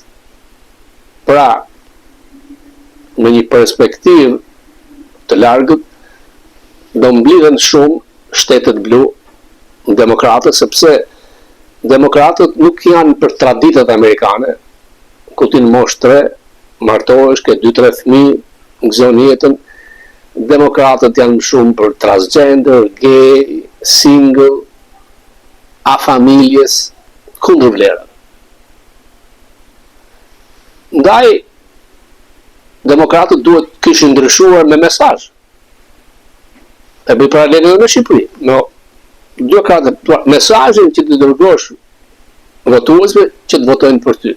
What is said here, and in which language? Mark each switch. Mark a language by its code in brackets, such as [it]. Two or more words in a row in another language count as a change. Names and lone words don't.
[sq] Pra, në një perspektivë të largët, do mblidhen shumë shtetet blu demokratët, sepse demokratët nuk janë për traditat amerikane, ku ti në moshë 3, martohesh, ke 2-3 fëmijë, gëzon jetën. Demokratët janë shumë për transgender, gay, single, a familjes, kundër vlerave. Ndaj, demokratët duhet kishin ndryshuar me mesazh. E bëj paralel edhe me Shqipëri. No, mesazhin që të dërgosh votuesve që të votojnë për ty.